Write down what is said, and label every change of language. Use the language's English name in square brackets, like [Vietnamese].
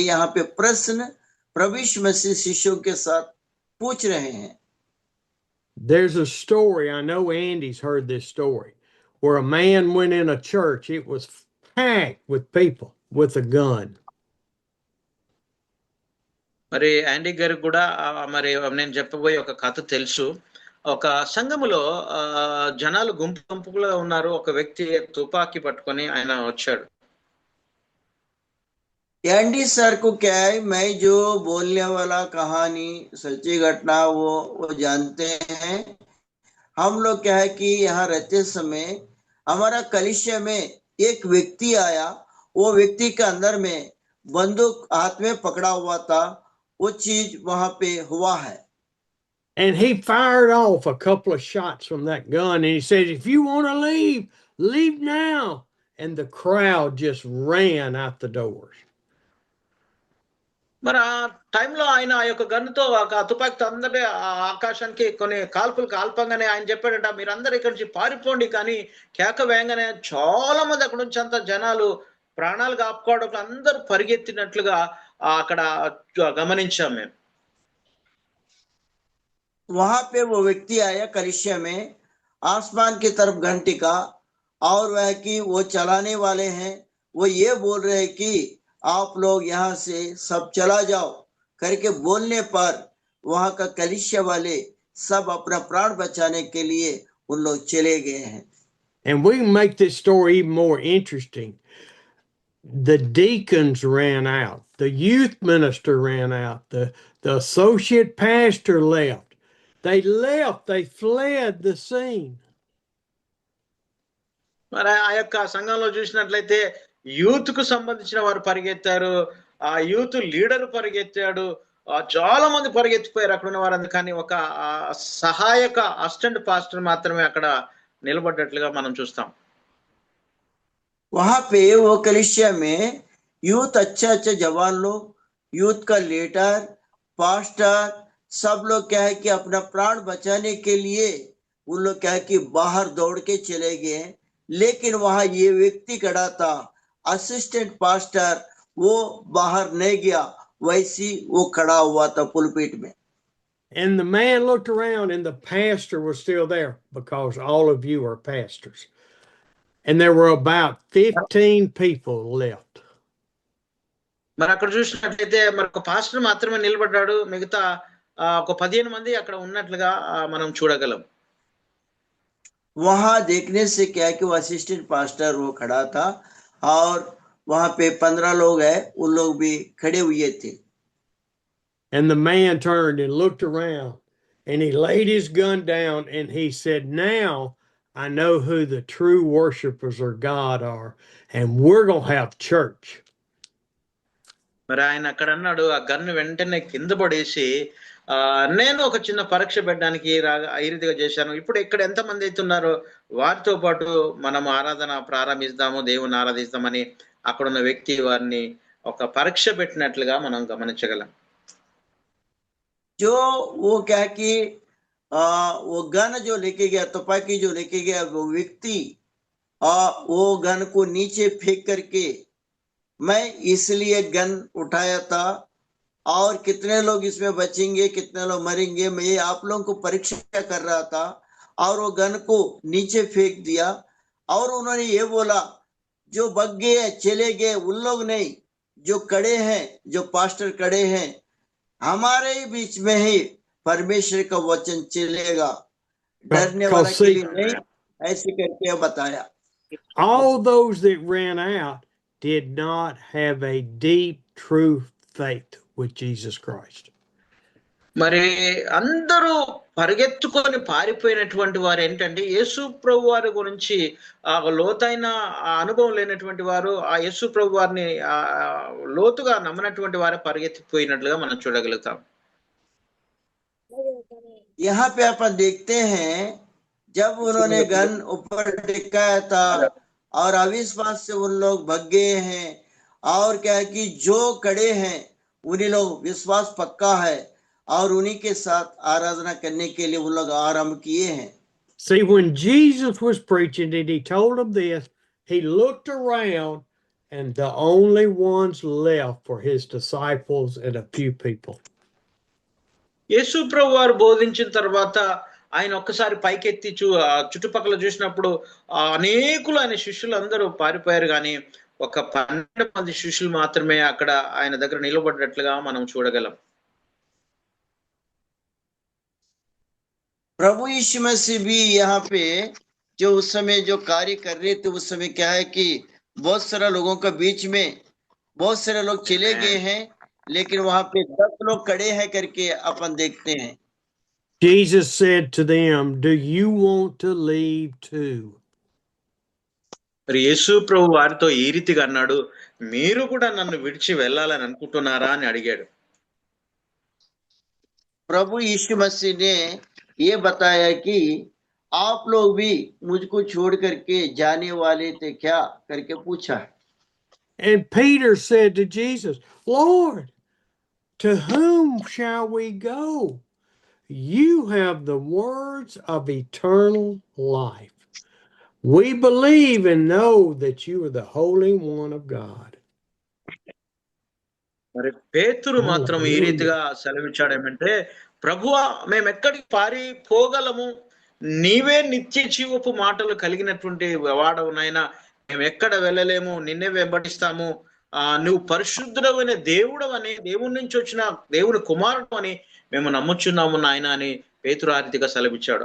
[Hindi] यहाँ पे प्रश्न प्रभु यीशु मसीह शिष्यों के साथ पूछ रहे हैं. [English] There's a story, I know Andy's heard this story, where a man went in a church. It was packed with people with a gun. [Telugu] మరి యాండీ గారికి కూడా మరి నేను చెప్పబోయే ఒక కథ తెలుసు. ఒక సంఘములో జనాలు గుంపుగా ఉన్నారు. ఒక వ్యక్తి తుపాకీ పట్టుకొని ఆయన వచ్చాడు. [Hindi] एंडी सर को क्या है, मैं जो बोलने वाला कहानी सच्ची घटना वो जानते हैं. हम लोग क्या है कि यहाँ रहते समय हमारा कलिसिया में एक व्यक्ति आया. वो व्यक्ति के अंदर में बंदूक हाथ में पकड़ा हुआ था. वो चीज वहां पे हुआ है. [English] And he fired off a couple of shots from that gun, and he said, if you want to leave, leave now. And the crowd just ran out the doors. [Telugu] మరి ఆ టైంలో ఆయన ఆ యొక్క గన్నుతో ఒక తుపాకీతో అందరి ఆకాశానికి కొన్ని కాల్పులు కాల్పంగానే ఆయన చెప్పాడంట, మీరందరూ ఇక్కడి నుంచి పారిపోండి. కానీ కేక వేయంగానే చాలా మంది అక్కడ నుంచి అంత జనాలు ప్రాణాలు కాపుకోవడం అందరూ పరిగెత్తినట్లుగా అక్కడ గమనించాం మేము. [Hindi] वहां पे वो व्यक्ति आया कलिसिया में, आसमान की तरफ घंटी का, और वह कि वो चलाने वाले हैं, वो ये बोल रहे हैं कि आप लोग यहाँ से सब चला जाओ करके बोलने पर वहां का कलिसिया वाले सब अपना प्राण बचाने के लिए उन लोग चले गए हैं. [English] And we can make this story even more interesting. The deacons ran out, the youth minister ran out, the associate pastor left. They left, they fled the scene. [Telugu] మరి ఆ యొక్క సంఘంలో చూసినట్లయితే యూత్ కు సంబంధించిన వారు పరిగెత్తారు, ఆ యూత్ లీడర్ పరిగెత్తాడు, చాలా మంది పరిగెత్తిపోయారు అక్కడ ఉన్న వారు. కానీ ఒక సహాయక అసిస్టెంట్ పాస్టర్ మాత్రమే అక్కడ నిలబడ్డట్లుగా మనం చూస్తాం. [Hindi] वहां पे वो कलिसिया में यूथ अच्छा जवान लोग, यूथ का लीडर, पास्टर, सब लोग क्या है कि अपना प्राण बचाने के लिए उन लोग क्या है कि बाहर दौड़ के चले गए। लेकिन वहां ये व्यक्ति खड़ा था, असिस्टेंट पास्टर, वो बाहर नहीं गया, वैसी वो खड़ा हुआ था पुलपिट में। [English] And the man looked around and the pastor was still there, because all of you are pastors. And there were about 15 people left. [Telugu] మరి అక్కడ చూసినట్లయితే మరి ఒక పాస్టర్ మాత్రమే నిలబడ్డాడు, మిగతా ఒక 15 మంది అక్కడ ఉన్నట్లుగా మనం చూడగలం. [Hindi] वहां देखने से क्या कि वो असिस्टेंट पास्टर वो खड़ा था और वहां पे 15 लोग है, उन लोग भी खड़े हुए थे। [English] And the man turned and looked around and he laid his gun down and he said, "Now I know who the true worshipers of God are, and we're going to have church." [Telugu] మరి ఆయన అక్కడ అన్నాడు, ఆ gun వెంటనే కింద పడేసి, నేను ఒక చిన్న పరీక్ష పెట్టడానికి ఈ రీతిగా చేశాను. ఇప్పుడు ఇక్కడ ఎంతమంది అయితే ఉన్నారో వారితో పాటు మనం ఆరాధన ప్రారంభిస్తాము, దేవుని ఆరాధిస్తామని అక్కడ ఉన్న వ్యక్తి వారిని ఒక పరీక్ష పెట్టినట్లుగా మనం గమనించగలం. [Hindi] जो वो क्या कि वो गन जो लेके गया, तुपाकी जो लेके गया वो व्यक्ति, वो गन को नीचे फेंक करके, मैं इसलिए गन उठाया था और कितने लोग इसमें बचेंगे, कितने लोग मरेंगे, मैं आप लोगों को परीक्षा कर रहा था। और वो गन को नीचे फेंक दिया और उन्होंने ये बोला, जो बग गए चले गए उन लोग नहीं, जो खड़े हैं, जो पास्टर खड़े हैं, हमारे ही बीच में ही परमेश्वर का वचन चलेगा, डरने वाला के लिए नहीं, ऐसे करके बताया। [English] All those that ran out did not have a deep, true faith with Jesus Christ. [Telugu] మరి అందరూ పరిగెత్తుకొని పారిపోయినటువంటి వారు ఏంటంటే, యేసు ప్రభు వారి గురించి లోతైన అనుభవం లేనటువంటి వారు, ఆ యేసు ప్రభు వారిని లోతుగా నమ్మనటువంటి వారే పరిగెత్తిపోయినట్లుగా మనం చూడగలుగుతాం. [Hindi] यहाँ पे अपन देखते हैं, जब उन्होंने गन ऊपर टिकाया था और अविश्वास से उन लोग भग गए हैं, और क्या है कि जो खड़े हैं उन्हीं लोग विश्वास पक्का है और उन्हीं के साथ आराधना करने के लिए उन लोग आरंभ किए हैं। [English] See, when Jesus was preaching and he told them this, he looked around and the only ones left were his disciples and a few people. [Telugu] యేసు ప్రభు వారు బోధించిన తర్వాత ఆయన ఒక్కసారి పైకెత్తి చుట్టుపక్కల చూసినప్పుడు అనేకులు ఆయన శిష్యులు అందరూ పారిపోయారు, కానీ ఒక 12 మంది శిష్యులు మాత్రమే అక్కడ ఆయన దగ్గర నిలబడినట్లుగా మనం చూడగలం. [Hindi] प्रभु यीशु मसीह भी यहाँ पे जो उस समय जो कार्य कर रहे थे, उस समय क्या है कि बहुत सारे लोगों के बीच में बहुत सारे लोग चले गए हैं, लेकिन वहां पे 10 लोग खड़े हैं करके अपन देखते हैं। [English] Jesus said to them, "Do you want to leave too?" [Telugu] మరి యేసు ప్రభు వారితో ఈ రీతిగా అన్నాడు, మీరు కూడా నన్ను విడిచి వెళ్ళాలని అనుకుంటున్నారా అని అడిగాడు. [Hindi] प्रभु यीशु मसीह ने ये बताया कि आप लोग भी मुझको छोड़ करके जाने वाले थे क्या करके पूछा। [English] And Peter said to Jesus, "Lord, to whom shall we go? You have the words of eternal life. We believe and know that you are the Holy One of God." [Telugu] మరి పేతురు మాత్రం ఈ రీతిగా సెలవిచ్చాడేమంటే, ప్రభువా, మేము ఎక్కడికి పారిపోగలము? నీవే నిత్య జీవపు మాటలు కలిగినటువంటి వాడవు నాయనా, మేము ఎక్కడ వెళ్ళలేము, నిన్నే వెంబడిస్తాము, నువ్వు పరిశుద్ధుడమైన దేవుడు అని, దేవుడి నుంచి వచ్చిన దేవుని కుమారుడు అని మేము నమ్ముచున్నాము నాయన అని పేతురు ఆ రీతిగా సెలవిచ్చాడు.